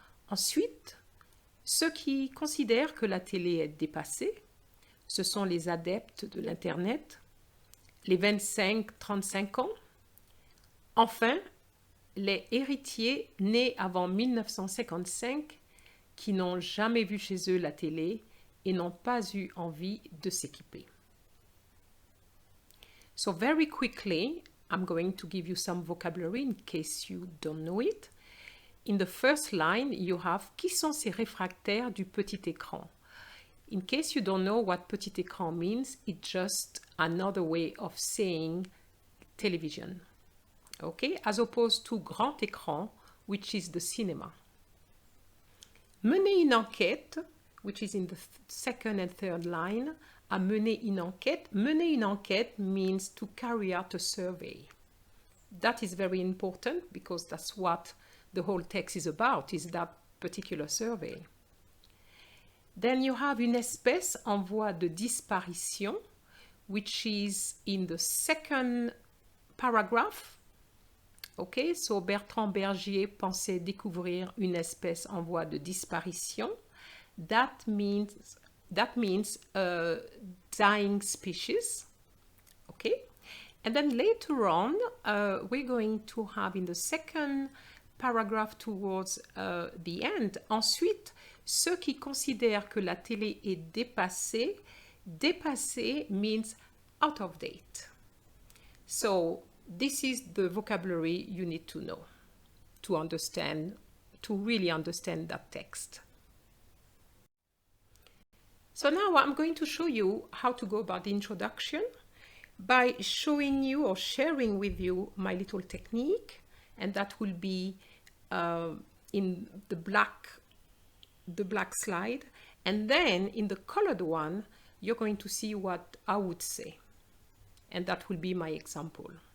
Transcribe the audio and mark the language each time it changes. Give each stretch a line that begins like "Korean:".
French: Ensuite, ceux qui considèrent que la télé est dépassée, ce sont les adeptes de l'Internet, les 25-35 ans. Enfin, les héritiers nés avant 1955 qui n'ont jamais vu chez eux la télé et n'ont pas eu envie de s'équiper.
English: So very quickly, I'm going to give you some vocabulary in case you don't know it. In the first line, you have
French: qui sont ces réfractaires du petit écran?
English: In case you don't know what petit écran means, it's just another way of saying television. Okay, as opposed to grand écran, which is the cinema.
French: Mener une enquête,
English: which is in the second and third line,
French: a mener une enquête. Mener une enquête
English: means to carry out a survey. That is very important because that's what the whole text is about, is that particular survey. Then you have
French: une espèce en voie de disparition,
English: which is in the second paragraph. Okay, so
French: Bertrand Bergier pensait découvrir une espèce en voie de disparition.
English: That means a dying species. Okay, and then later on, we're going to have in the second paragraph towards the end.
French: Ensuite, ceux qui considèrent que la télé est dépassée, dépassé
English: means out of date. So this is the vocabulary you need to know to understand, to really understand that text. So now I'm going to show you how to go about the introduction by showing you or sharing with you my little technique, and that will be in the black slide, and then in the colored one you're going to see what I would say, and that will be my example.